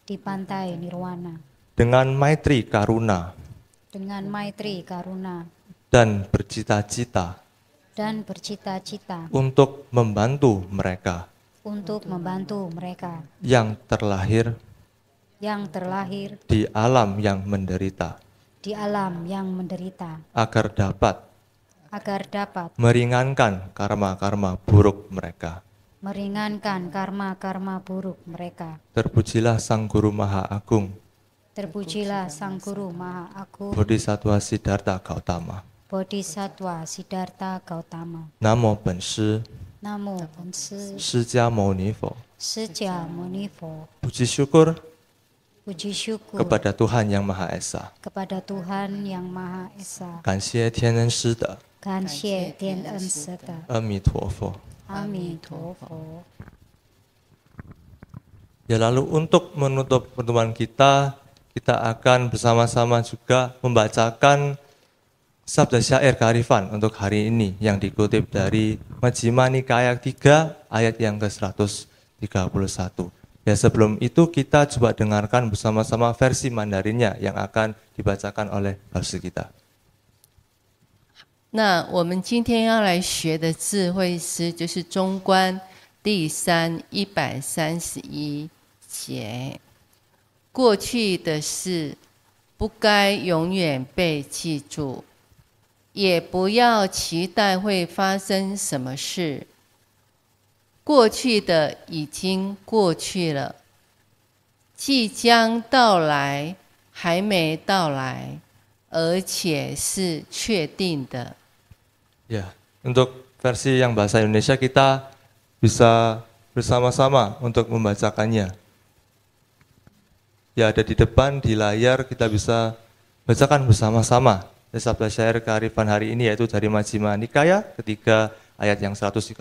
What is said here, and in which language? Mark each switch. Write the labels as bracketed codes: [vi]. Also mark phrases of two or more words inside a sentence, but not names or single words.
[id] Dengan maitri karuna dan bercita-cita untuk membantu mereka yang terlahir di alam yang menderita, agar dapat meringankan karma-karma buruk mereka. Terpujilah Sang Guru Maha Agung, Bodhisattva Siddhartha Gautama. [zh] 南无本师, 释迦牟尼佛. [id] Puji syukur kepada Tuhan Yang Maha Esa. [zh] 感谢天恩师的阿弥陀佛. [id] Ya lalu untuk menutup pertemuan kita akan bersama-sama juga membacakan sabda syair kearifan untuk hari ini yang dikutip dari Majjhima Nikaya 3 ayat yang ke-131. Ya sebelum itu kita coba dengarkan bersama-sama versi Mandarinnya yang akan dibacakan oleh Basu kita. [zh] 那我们今天要来学的智慧诗就是中观第131节。过去的事不该永远被记住，也不要期待会发生什么事。过去的已经过去了，即将到来还没到来，而且是确定的。 [id] Ya, untuk versi yang bahasa Indonesia kita bisa bersama-sama untuk membacakannya. Ya, ada di depan di layar, kita bisa bacakan bersama-sama sabda syair kearifan hari ini, yaitu dari Majjhima Nikaya ketiga ayat yang 131.